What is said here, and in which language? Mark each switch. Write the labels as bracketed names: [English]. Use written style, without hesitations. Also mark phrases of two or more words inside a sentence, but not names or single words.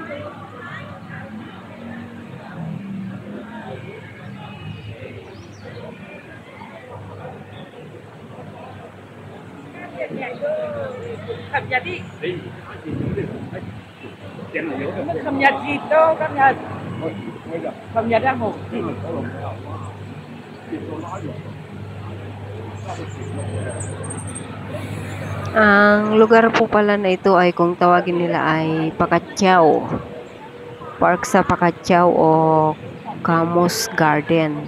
[Vietnamese] Cập nhật đi. Cập nhật gì đâu, cập nhật. Cập nhật đang ngủ. [Filipino] Ang lugar po pala na ito ay kung tawagin nila ay Pacquiao. Park sa Pacquiao o Camus Garden.